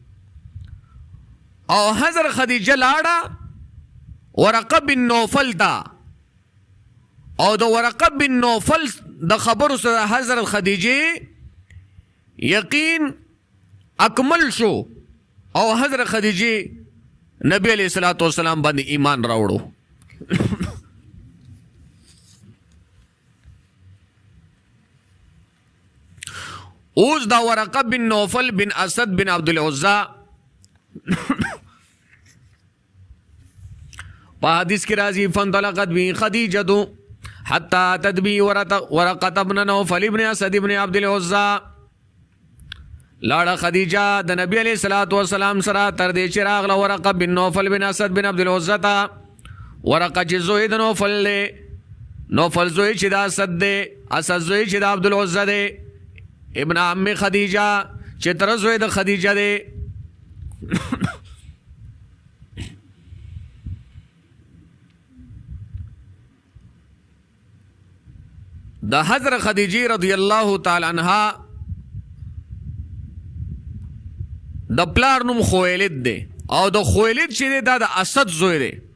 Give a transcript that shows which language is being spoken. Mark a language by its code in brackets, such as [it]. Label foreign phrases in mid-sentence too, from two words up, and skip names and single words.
[ps] او حضرت خدیجه لاړه ورقه بن نوفل ته، او د ورقه بن نوفل د خبرو سره حضرت خدیجه یقین اکمل شو، او حضرت خدیجه نبی [ar] علیہ الصلوۃ والسلام [ps] باندې ایمان راوړو. اوس دا ورقه بن نوفل بن اسد بن عبد العزى په حدیث کې راځي [ar] فانطلقت به خدیجه حتى تدبي ورقه ابن نوفل ابن اسد ابن عبد العزى [ps] لاړه خدیجه د نبی [ar] علیہ الصلوۃ والسلام [ps] سره تر دې چې راغله ورقه بن نوفل بن اسد بن عبد العزى ته ورقه چې زوی د نوفل له نوفل زوی چې د اسد دی اسد زوی چې د عبد العزى دی [ar] ابن عم [ps] خدیجه چې تر زوی د خدیجه دی د حضرت خدیجه [ar] رضی الله تعالی عنها [ps] د پلار نوم خویلد دی او د خویلد چې دی دا د اسد زوی دی